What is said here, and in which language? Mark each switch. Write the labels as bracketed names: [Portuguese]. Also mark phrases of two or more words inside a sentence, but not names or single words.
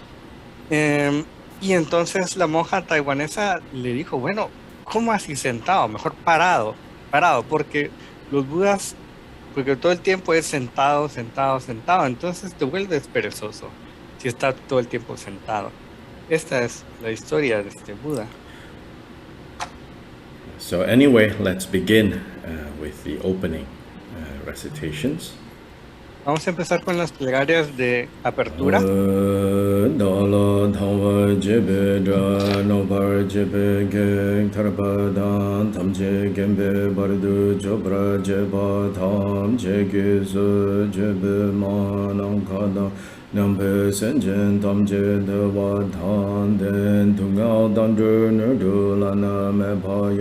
[Spanish] Y entonces la monja taiwanesa le dijo, bueno, ¿cómo así sentado? Mejor parado, porque los Budas, porque todo el tiempo es sentado, entonces te vuelves perezoso si estás todo el tiempo sentado. Esta es la historia de este Buda. [English] So anyway, let's begin with the opening recitations. [Spanish] Vamos a empezar con las plegarias de apertura. Nampe senjen tamje de wa tan den tungao dandru nerdu lana me paya